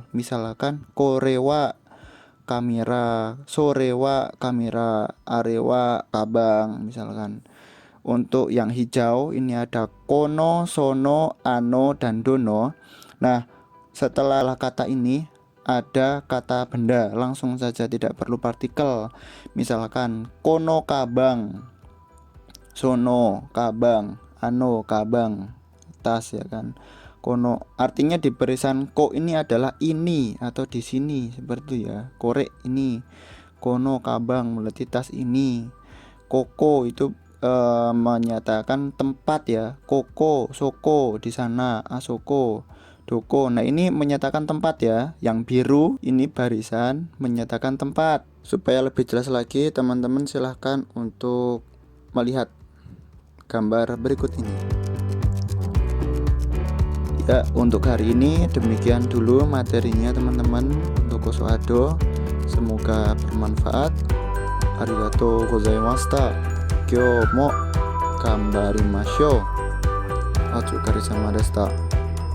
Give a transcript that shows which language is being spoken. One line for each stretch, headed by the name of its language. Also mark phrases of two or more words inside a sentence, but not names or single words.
Japanese: Misalkan これはカメラ、それはカメラ、あれはかばん misalkan.
Indonesian: Untuk yang hijau ini ada
Japanese: この、その、あの,
Indonesian: dan dono. Nah, setelah kata ini ada kata benda, langsung saja tidak perlu partikel.
Japanese: Misalkan このかばん、そのかばん、あのかばん,
Indonesian: tas ya kan. Kono artinya di barisan ko ini adalah ini atau di sini seperti itu ya. Korek ini,
Japanese: このかばん
Indonesian: berarti tas ini. Koko itu menyatakan tempat ya.
Japanese: ここ、そこ
Indonesian: di sana,
Japanese: あそこ、どこ.
Indonesian: Nah, ini menyatakan tempat ya. Yang biru ini barisan menyatakan tempat. Supaya lebih jelas lagi, teman-teman silahkan untuk melihat gambar berikut ini. Ya, untuk hari ini demikian dulu materinya teman-teman untuk koso ado. Semoga bermanfaat.
Japanese: ありがとうございました。今日も頑張りましょう. お疲れ様でした.